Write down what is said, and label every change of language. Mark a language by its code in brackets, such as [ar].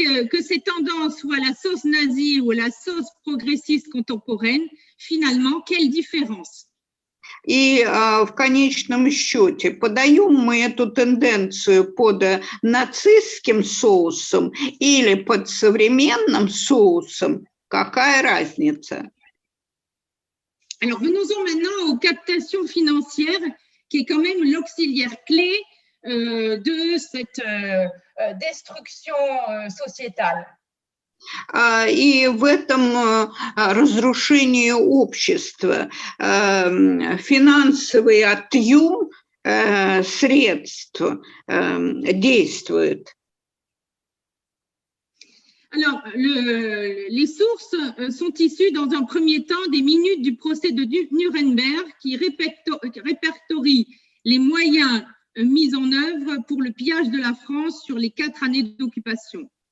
[fr] Que ces tendances soient la sauce nazie ou la sauce progressiste contemporaine, finalement, quelle différence? [ru] И в конечном счете, подаем мы эту тенденцию под нацистским соусом или под современным соусом, какая разница? [fr] Alors, venons-en maintenant aux captations financières, qui est quand même l'auxiliaire clé de cette destruction sociétale. [ru] И в этом разрушении общества финансовый отъем средств действует. [fr] Alors, les sources sont issues dans un premier temps des minutes du procès de Nuremberg qui répertorient les moyens mis en œuvre pour le pillage de la France sur les 4 années d'occupation.